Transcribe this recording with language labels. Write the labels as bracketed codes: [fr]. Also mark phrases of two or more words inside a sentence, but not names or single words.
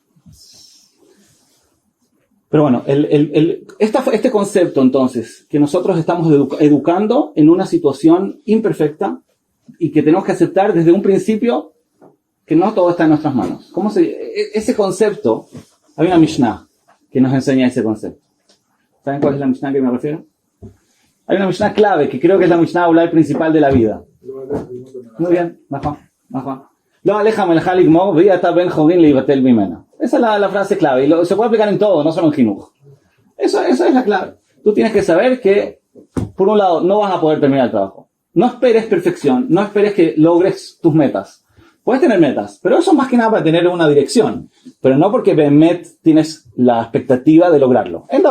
[es] Pero bueno, este concepto entonces, que nosotros estamos educando en una situación imperfecta y que tenemos que aceptar desde un principio que no todo está en nuestras manos. Ese concepto, hay una Mishnah que nos enseña ese concepto. ¿Saben cuál es la Mishnah que me refiero? Hay una Mishnah clave que creo que es la Mishnah Ulay principal de la vida. Muy bien, Juan. [he] לא עליך המלאכה לגמור ואי אתה בן חורין ליבטל ממנה. [es] Esa es la frase clave y se puede aplicar en todo, no solo en Jinuj. Eso es la clave. Tú tienes que saber que por un lado, no vas a poder terminar el trabajo. No esperes perfección, no esperes que logres tus metas. Puedes tener metas, pero eso es más que nada para tener una dirección. Pero no porque tienes la expectativa de lograrlo.